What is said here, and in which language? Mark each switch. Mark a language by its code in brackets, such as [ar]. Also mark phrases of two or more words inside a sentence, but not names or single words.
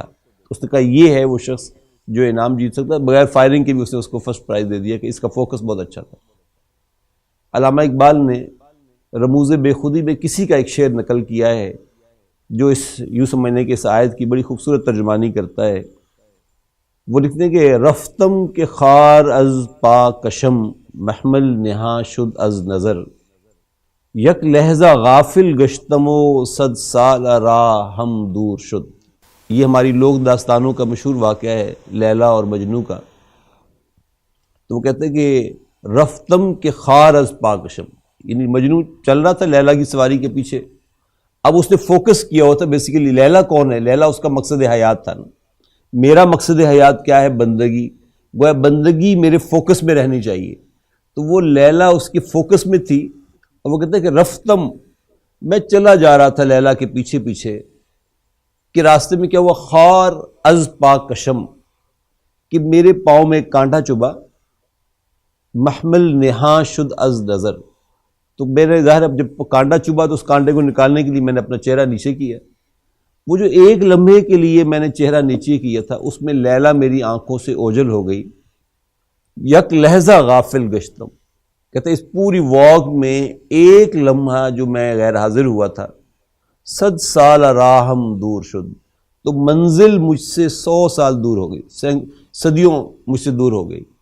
[ur] اس نے کہا یہ ہے وہ شخص جو انعام جیت سکتا ہے۔ بغیر فائرنگ کے بھی اس نے اس کو [en] first prize [ur] دے دیا کہ اس کا فوکس بہت اچھا تھا۔ علامہ اقبال نے رموز بے خودی میں کسی کا ایک شعر نقل کیا ہے جو اس یوں سمجھنے کے اس آیت کی بڑی خوبصورت ترجمانی کرتا ہے۔ وہ لکھتے ہیں کہ [fa] رفتم کے خار از پا کشم محمل نہا شد از نظر، یک لہجہ غافل گشتم و صد سال راہ ہم دور شد۔ [ur] یہ ہماری لوک داستانوں کا مشہور واقعہ ہے لیلا اور مجنوں کا۔ تو وہ کہتے ہیں کہ [fa] رفتم کے خار از پاکشم، [ur] یعنی مجنوں چل رہا تھا لیلا کی سواری کے پیچھے، اب اس نے فوکس کیا ہوا تھا بیسیکلی لیلا کون ہے؟ لیلا اس کا مقصد حیات تھا نا۔ میرا مقصد حیات کیا ہے؟ بندگی۔ وہ بندگی میرے فوکس میں رہنی چاہیے، تو وہ لیلا اس کے فوکس میں تھی۔ اور وہ کہتے ہیں کہ رفتم، میں چلا جا رہا تھا لیلا کے پیچھے پیچھے، کہ راستے میں کیا ہوا؟ [fa] خار از پا کشم، [ur] کہ میرے پاؤں میں ایک کانٹا چبھا، [fa] محمل نہا شد از نظر، [ur] تو میرے ظاہر اب جب کانٹا چبھا تو اس کانٹے کو نکالنے کے لیے میں نے اپنا چہرہ نیچے کیا۔ وہ جو ایک لمحے کے لیے میں نے چہرہ نیچے کیا تھا اس میں لیلا میری آنکھوں سے اوجھل ہو گئی۔ [fa] یک لہجہ غافل گشتم، [ur] کہتے اس پوری واک میں ایک لمحہ جو میں غیر حاضر ہوا تھا، [fa] صد سال راہم دور شد، [ur] تو منزل مجھ سے 100 سال دور ہو گئی، صدیوں مجھ سے دور ہو گئی۔